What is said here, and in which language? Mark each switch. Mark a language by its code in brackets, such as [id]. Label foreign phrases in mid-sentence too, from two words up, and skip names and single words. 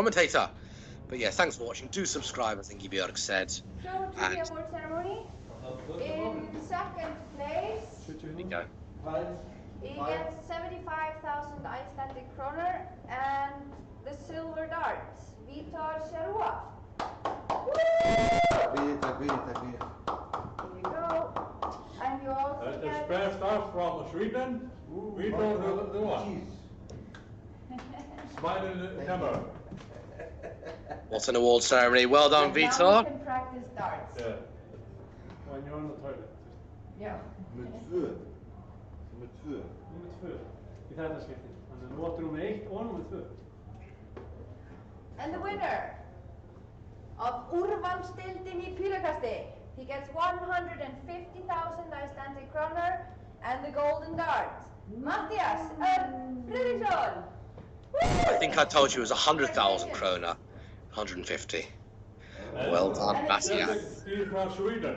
[en] I'm just the commentator. But yeah, thanks for watching. Do subscribe, as Ingi Björk said. So to the And award ceremony, in second place, there you go. he gets 75,000 Icelandic kroner and the silver darts, Vitor Serua. [is] Takk fyrir. [en] Here you go. And you also The get spare stuff from Sweden. We don't the one. Cheese. Smile in the camera. What an award ceremony. Well done, and now you Vitor. can practice darts. Yeah. When you're on the toilet. Yeah. [is] Númer 2. Númer 2 í þetta skiptið. Þannig að nú áttu númer 1 og númer 2. [en] And the winner of [is] úrvalsdeildin í pílukasti, [en] he gets 150,000 Icelandic kroner and the golden dart, Mattias Örn Friðriksson. I think I told you it was 100,000 krona. 150. Well done, And it's Mattias. He's from Sweden.